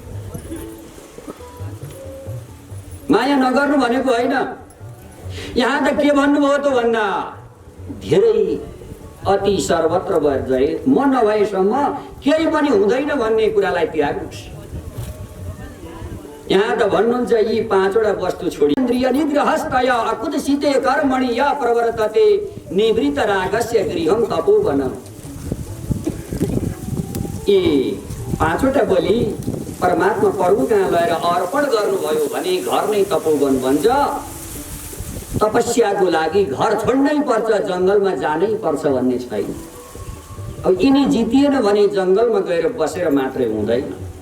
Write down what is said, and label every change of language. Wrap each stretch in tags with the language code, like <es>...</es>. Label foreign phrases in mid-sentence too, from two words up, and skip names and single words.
<ne>माया नगर्नु भनेको होइन। यहाँ त के भन्नुभयो त भन्दा धेरै अति सर्वत्र भए म नभएसम्म केही पनि हुँदैन भन्ने कुरालाई त्याग्नुहोस्। यहाँ त भन्नुहुन्छ यी पाँचवटा वस्तु छोडी</ne> <sa>इन्द्रिय निग्रहस्तय अकुतसिते कर्मणि य प्रवर्तते निवृत्त रागस्य गृहं तपोवनम्।</sa> <ne>यी पाँचवटा बलि परमात्मा प्रभु कहाँ लगेर अर्पण गर्नुभयो भने घर नै तपोवन बन्छ। तपस्याको लागि घर छोड्नै पर्छ, जङ्गलमा जानै पर्छ भन्ने छैन। अब यिनी जितिएन भने जङ्गलमा गएर बसेर मात्रै हुँदैन।</ne>